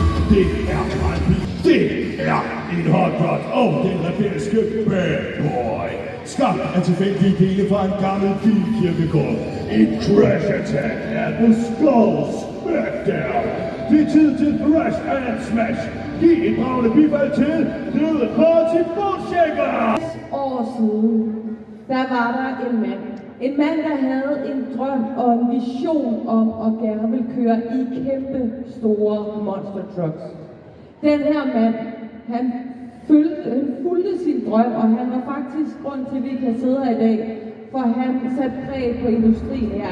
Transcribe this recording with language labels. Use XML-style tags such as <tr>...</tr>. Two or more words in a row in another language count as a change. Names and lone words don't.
<da>Det er Brandby. Det er en hotdog og den rebelske</da> <en>bad boy.</en> <da>Skabt af tilfældige dele fra en gammel bilkirkegård. Et</da> <en>crash attack</en> <da>er the Skull Smackdown. Det er tid til</da> <en>thrash and smash.</en> <da>Giv et bravende bifald til The Party Bullshaker. 6 år siden, der var der en mand. En mand, der havde en drøm og en vision om at gerne vil køre i kæmpe store</da> <en>monster trucks.</en> <da>Den her mand, han fulgte sin drøm, og han var faktisk grund til, at vi kan sidde her i dag, for han satte præg på industrien her.</da>